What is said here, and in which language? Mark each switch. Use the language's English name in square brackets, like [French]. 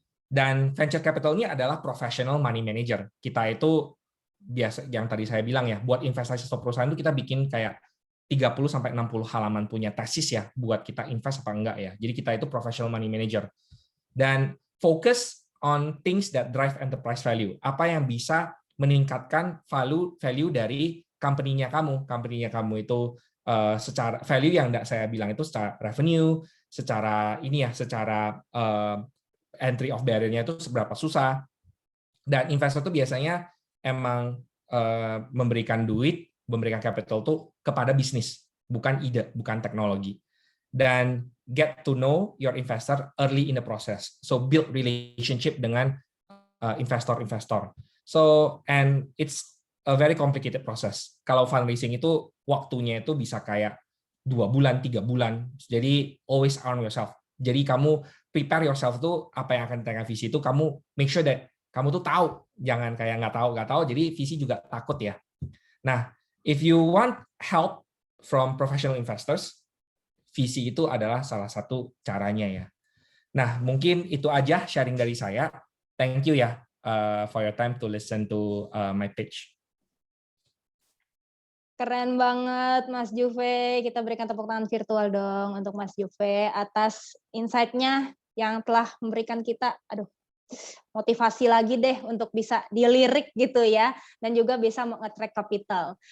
[Indonesian] Dan venture capital ini adalah professional money manager. Kita itu biasa yang tadi saya bilang ya, buat investasi suatu perusahaan itu kita bikin kayak 30-60 halaman punya tesis ya, buat kita invest apa enggak ya. Jadi kita itu professional money manager. [English] Dan focus on things that drive enterprise value. [Indonesian] Apa yang bisa meningkatkan value dari company-nya kamu. Company-nya kamu itu secara value yang saya bilang itu secara revenue, secara ini ya, secara entry of barrier-nya itu seberapa susah. Dan investor itu biasanya emang memberikan duit, memberikan capital tuh kepada bisnis, bukan ide, bukan teknologi. [English] Dan get to know your investor early in the process. So build relationship [Indonesian] dengan investor-investor. [English] So and it's a very complicated process. [Indonesian] Kalau fundraising itu waktunya itu bisa kayak 2 bulan, 3 bulan. Jadi [English] always arm yourself. [Indonesian] Jadi kamu [English] prepare yourself [Indonesian] tuh apa yang akan ditanya visi itu, kamu [English] make sure that [Indonesian] kamu tuh tahu, jangan kayak nggak tahu, jadi VC juga takut ya. Nah, [English] if you want help from professional investors, [Indonesian] VC itu adalah salah satu caranya ya. Nah, mungkin itu aja sharing dari saya. [English] Thank you ya for your time to listen to my pitch. [Indonesian] Keren banget Mas Juve, kita berikan tepuk tangan virtual dong untuk Mas Juve atas insight-nya yang telah memberikan kita, motivasi lagi deh untuk bisa dilirik gitu ya, dan juga bisa meng-attract capital.